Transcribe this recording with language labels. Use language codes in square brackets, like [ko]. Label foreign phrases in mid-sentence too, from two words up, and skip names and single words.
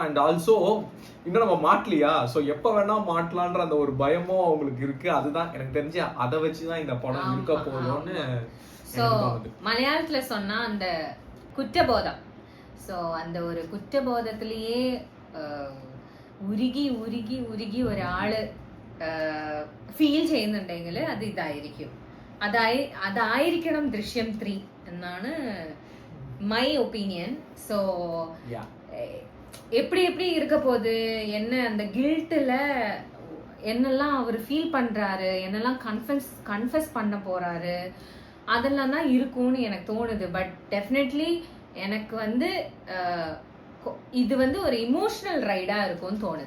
[en] and also [ta] இன்னும் நம்ம மாட்டலையா, ஸோ எப்ப வேணா மாட்டலான்ற அந்த ஒரு பயமும் அவங்களுக்கு இருக்கு. அதுதான் எனக்கு தெரிஞ்சு அதை வச்சுதான் இந்த படம் இருக்க போதும்னு. ஸோ மலையாளத்துல சொன்னா அந்த குற்றபோதம். ஸோ அந்த ஒரு குற்றபோதத்திலேயே [ml] ഉരുകി ഒരാള് ഫീൽ ചെയ്യുന്നുണ്ടെങ്കിൽ അത് ഇതായിരിക്കും. അതായിരിക്കണം ദൃശ്യം 3 എന്നാണ് [en] my opinion. [ta] ஸோ எப்படி இருக்க போகுது, என்ன அந்த கில்ட்டில் என்னெல்லாம் அவர் ஃபீல் பண்ணுறாரு, என்னெல்லாம் கன்ஃபஸ் பண்ண போகிறாரு, அதெல்லாம் தான் இருக்கும்னு எனக்கு தோணுது. [en] but definitely [ta] எனக்கு வந்து இது வந்து ஒரு இமோஷனல் ரைடாக இருக்கும்னு தோணுது.